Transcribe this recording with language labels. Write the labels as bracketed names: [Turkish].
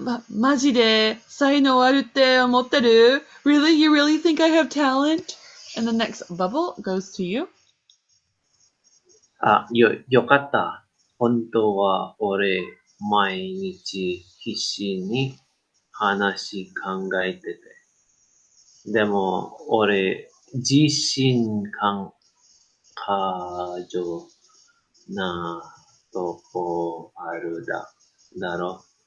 [Japanese] マジで才能あるって思ってる? [English] Really? You really think I have talent? And the next bubble goes to you. [Japanese] よかった。本当は俺、毎日必死に話考えてて。でも、俺、自信過剰なとこあるだろ。